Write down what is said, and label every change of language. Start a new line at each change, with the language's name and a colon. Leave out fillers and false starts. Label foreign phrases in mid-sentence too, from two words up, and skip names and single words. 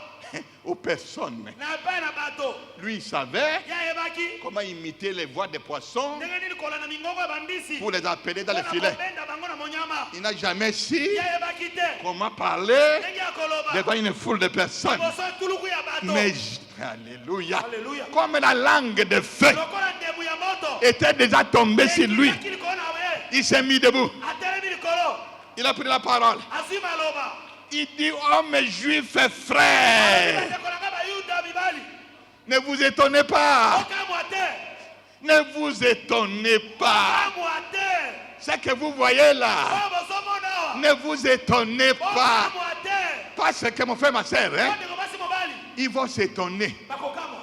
French: aux personnes.
Lingala: Na epai na bato.
French: Lui, il savait
Lingala: Ye ayebaki.
French: comment imiter les voix des poissons
Lingala: Ndenge nini kolanda mingongo ya bambisi.
French: pour les appeler dans les
Lingala: Mpona
French: filets.
Lingala: kobenda bango na monyama.
French: Il n'a jamais su
Lingala: Ye ayebaki te.
French: comment parler
Lingala: Ndenge ya koloba.
French: devant une foule de personnes.
Lingala: Liboso ya tuluku ya bato.
French: Mais, alléluia,
Lingala: Alléluia.
French: comme la langue de feu
Lingala: Lokola ndemu ya moto.
French: était déjà tombée sur lui,
Lingala: Ekitaki likolo na ye.
French: il s'est mis debout.
Lingala: Atelemi likolo.
French: Il a pris la parole.
Lingala: Azwi maloba.
French: Il dit, hommes juifs et frères,
Lingala: Bandeko na ngai bayuda mibali.
French: ne vous étonnez pas,
Lingala: Okamwa te.
French: ne vous étonnez pas.
Lingala: Okamwa te.
French: Ce que vous voyez là,
Lingala: Oyo bozomona awa.
French: ne vous étonnez pas.
Lingala: Okamwa te.
French: Parce que mon frère, ma soeur, hein,
Lingala: Bandeko basi mobali.
French: ils vont s'étonner
Lingala: Bakokamwa.